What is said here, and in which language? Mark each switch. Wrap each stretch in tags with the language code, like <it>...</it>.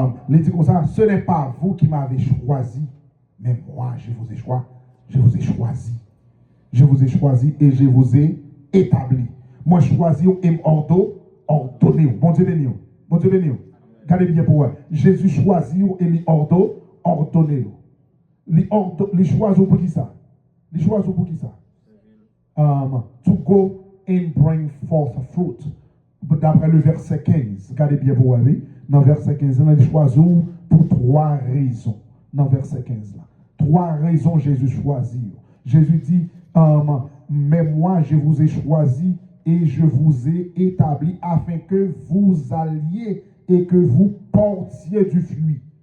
<fr>Il dit comme ça, ce n'est pas vous qui m'avez choisi, mais moi, je vous ai choisi. Je vous ai choisi. Je vous ai choisi et je vous ai établi. Moi, choisi et ordonné. Bon Dieu béni. Bon Dieu béni. Regardez bien pour moi. Jésus choisit et il ordonné. Il choisit pour qui ça? Il choisit pour qui ça?</fr> <en>To go and bring forth fruit.</en> <fr>D'après le verset 15. Regardez bien pour moi. Dans le verset 15, il choisit pour 3 raisons. Dans le verset 15 là. 3 raisons Jésus choisit. Jésus dit, mais moi je vous ai choisi et je vous ai établi afin que vous alliez et que vous portiez du fruit.</fr>